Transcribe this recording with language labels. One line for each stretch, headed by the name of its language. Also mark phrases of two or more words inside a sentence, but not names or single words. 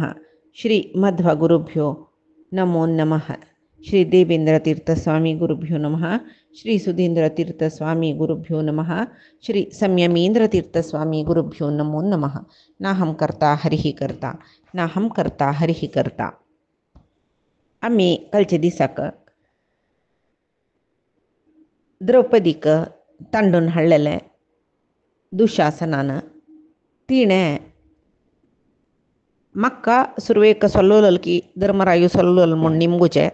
Sanskrit: श्री मध्वगुरुभ्यो नमो नमः। श्री देवेंद्रतीर्थस्वामी गुरुभ्यो नमः। श्री सुधींद्रतीर्थस्वामी गुरुभ्यो नमः। श्री संयमेंद्रतीर्थस्वामी गुरुभ्यो नमो नमः। नाहं कर्ता हरिः कर्ता नाहं कर्ता हरिः कर्ता।
Konkani: आम्ही कालच्या दिसाक द्रौपदीक तांडून हाडलेलें दुशासनान तिणें म्हाका सुरवेक सल्लोल की धर्मरायू सल्लोल म्हूण निमगुचें।